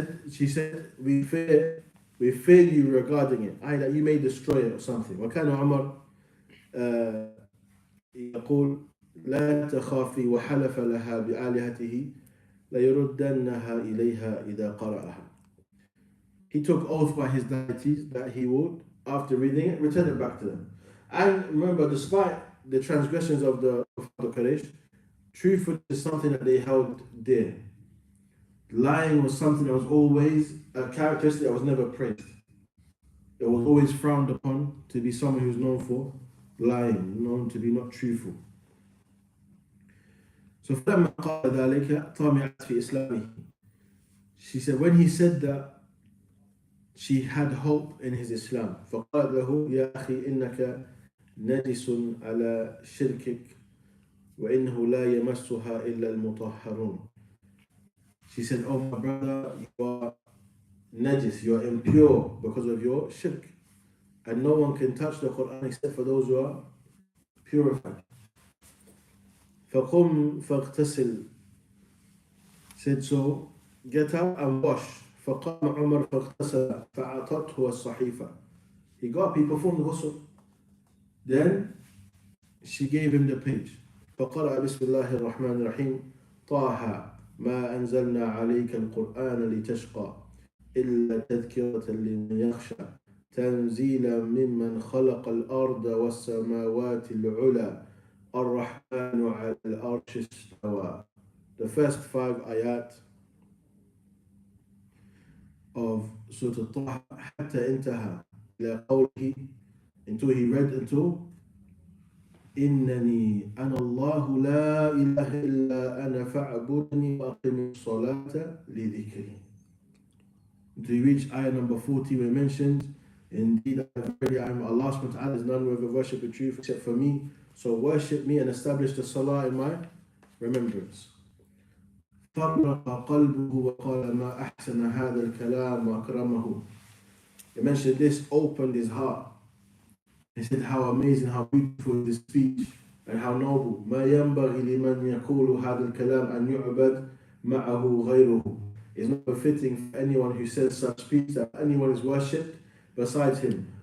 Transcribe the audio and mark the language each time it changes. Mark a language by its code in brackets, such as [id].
[en] She said, we fear you regarding it. That you may destroy it or something. [ar] وكان عمر يقول لا تخافي وحلف لها بآلهته ليردنها إليها إذا قرأها. [en] He took oath by his deities that he would, after reading it, return it back to them. And remember, despite the transgressions of the Quraysh, truthfulness is something that they held dear. Lying was something that was always a characteristic that was never praised. It was always frowned upon to be someone who's known for lying, known to be not truthful. [ar] So فلما قال ذلك طمعت في إسلامه. [en] She said when he said that, she had hope in his Islam. [ar] فقال له يا أخي إنك نجس على شركك وإنه لا يمسها إلا المطهرون. [en] She said, oh my brother, you are najis, you are impure because of your shirk. And no one can touch the Quran except for those who are purified. [ar] فقم فاغتسل. [en] Said so, get up and wash. [ar] فقام عمر فاغتسل فأعطته الصحيفة. [en] He got up, he performed the ghusl. Then she gave him the page. [ar] فقرأ بسم الله الرحمن الرحيم طه ما أنزلنا عليك القرآن لتشقى إلا تذكرة لمن يخشى تنزيلا ممن خلق الأرض والسماوات العلى الرحمن على العرش استوى. [en] The first 5 ayat of Surah Al-Taha [ar] حتى انتهى إلى قوله, [en] until he read until [ar] إنني أنا الله لا إله إلا أنا فاعبدني وأقم الصلاة لذكري. [en] Until he reached ayah number 40 where it mentions, indeed I am Allah subhanahu wa ta'ala, is none worthy of worship with truth except for me, so worship me and establish the salah in my remembrance. [ar] فرق قلبه وقال ما أحسن هذا الكلام وأكرمه. [en] He mentioned this opened his heart. He said how amazing, how beautiful this speech and how noble. [ar] ما ينبغي لمن يقول هذا الكلام أن يعبد معه غيره. [en] It's not befitting for anyone who says such speech that anyone is worshipped besides him.